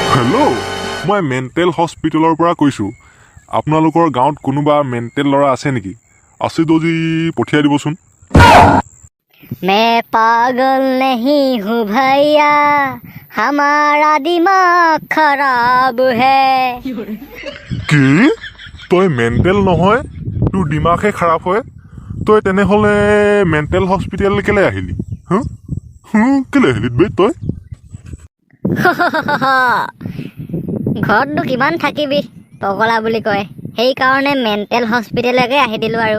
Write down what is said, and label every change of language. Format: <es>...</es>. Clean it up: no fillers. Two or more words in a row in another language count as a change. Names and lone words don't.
<as>হেল্ল' মই</as> <en>mental hospital</en> <as>পৰা কৈছোঁ আপোনালোকৰ গাঁৱত কোনোবা মেণ্টেল ল'ৰা আছে নেকি আছে যদি পঠিয়াই দিবচোন</as> <hi>मैं पागल नहीं हूँ भैया हमारा दिमाग खराब है</hi> <as>কি তই মেণ্টেল নহয় তোৰ দিমাগহে খাৰাপ হয় তই তেনেহ'লে</as> <en>mental hospital</en> <as>কেলৈ আহিলি কেলৈ আহিলি বে তই ঘৰতনো কিমান থাকিবি পগলা বুলি কয় সেইকাৰণে</as> <en>mental hospital</en> <as>আহি দিলোঁ আৰু</as>